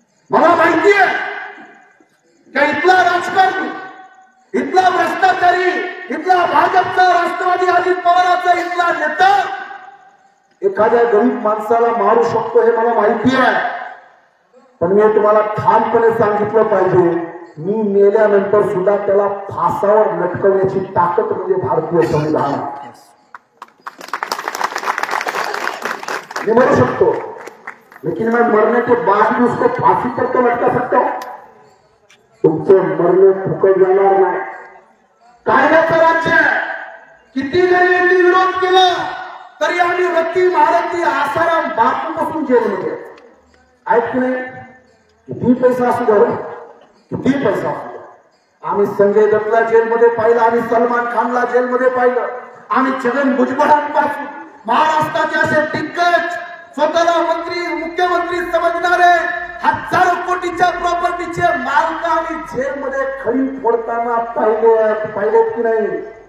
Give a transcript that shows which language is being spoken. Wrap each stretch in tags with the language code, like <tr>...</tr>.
<mr>मला माहिती आहे का इथला राजकारणी, इथला भ्रष्टाचारी, इथला भाजपचा, राष्ट्रवादी अजित पवाराचा इथला नेता एखाद्या गरीब माणसाला मारू शकतो, हे मला माहिती आहे. पण मी तुम्हाला ठामपणे सांगितलं पाहिजे, मी मेल्यानंतर सुद्धा त्याला फासावर लटकवण्याची ताकद म्हणजे भारतीय संविधान.</mr> <hi>मैं मर सकतो, लेकिन मैं मरने के बाद भी उसको फांसी पर तो लटका सकता हूं.</hi> <mr>तुमचं मरण फुकट जाणार नाही. कायद्याचं राज्य आहे. किती जरी यांनी विरोध केला तरी आम्ही रत्ती महारथी आसाराम बापूपासून जेलमध्ये आहेत की नाही? किती पैसा असू द्या, किती पैसा असू द्या. आम्ही संजय दत्तला जेलमध्ये पाहिलं, आम्ही सलमान खानला जेलमध्ये पाहिलं, आम्ही छगन भुजबळांपासून महाराष्ट्राचे असे दिग्गज, स्वतःला मंत्री मुख्यमंत्री समजणारे, हजारो कोटीच्या प्रॉपर्टीचे मालक आम्ही जेलमध्ये खडी फोडताना पाहिलेत की नाही?</mr>